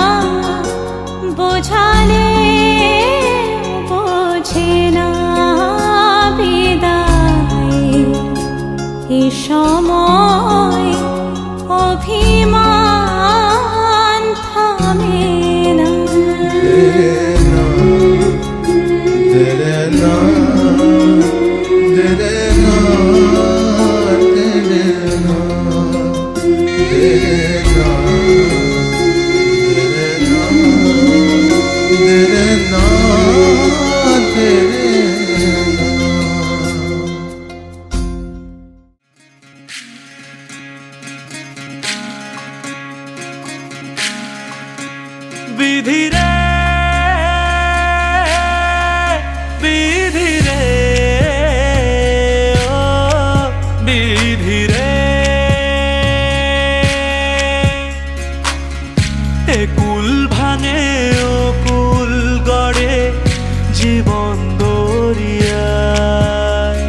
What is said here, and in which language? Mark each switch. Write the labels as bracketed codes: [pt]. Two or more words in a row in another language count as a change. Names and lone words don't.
[bn] বোঝালে বোঝে না। বিদায়ের এ সময় অভিমান থামে না। [hi] तेरे ना तेरे ना तेरे ना तेरे ना तेरे ना तेरे ना। [bn] বিধি রে বিধি রে ও বিধি রে, এ কুল ভাঙে ও কুল গড়ে জীবন দরিয়ায়।